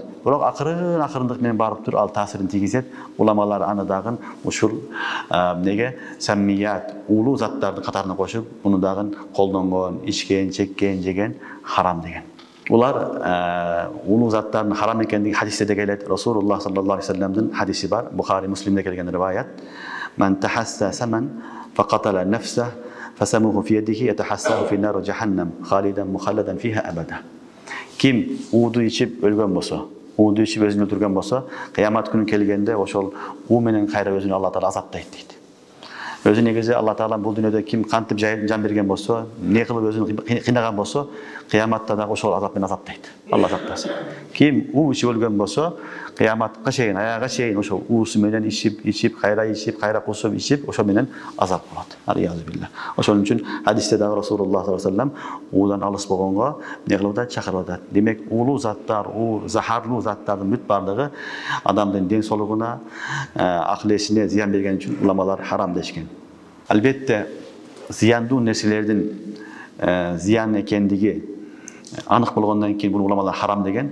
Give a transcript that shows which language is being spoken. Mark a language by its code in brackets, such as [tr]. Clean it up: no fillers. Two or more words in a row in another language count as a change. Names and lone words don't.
[ky] Бирок акырындык менен барып тур, ал таасирин тийгизет. Уламалар аны дагы ушул неге саммият, улуу заттардын катарына кошуп, муну дагы колдонгон, ичкен, чеккен, жеген харам деген. Улар улуу заттардын харам экендиги хадисте де келет. Расулуллах [ar] صلى الله عليه وسلم [ky] хадиси бар. Бухари, Муслимде келген риваят. [ar] من تحسى سما فقتل نفسه فسموه في يده يتحسر في نار جهنم خالدا مخلدا فيها أبدا. [ky] Kim uudu içip ölgөн bolsa, uudu içip özünü öldürgөн bolsa, kıyamet günü kelgende ошол уу менен кайра өзүн Алла Таала азаптайт дейт. Өзү негизи Алла Таала бул дүйнөдө ким кантип жан берген болсо, не кылып өзүн кыйнаган болсо, кыяматта да ошол азап менен азаптайт. Алла сактасын. Ким уу içip өлгөн болсо, кыяматка чейин, аяга чейин ошол уусу менен ичип, кайра кусуп ичип, ошол менен азап болот. [ar] العياذ بالله. [ky] Ошон үчүн хадисте да Расулуллах [ar] صلى الله عليه وسلم [ky] уудан алыс болгонго не кылып атат, чакырып атат. Демек, улуу заттар, захарлуу заттардын бүт бардыгы адамдын ден соолугуна, акыл эсине зыян берген үчүн уламалар харам дешкен. Албетте, зыяндуу нерселердин зыян экендиги анык болгондон кийин бул уламалар харам деген.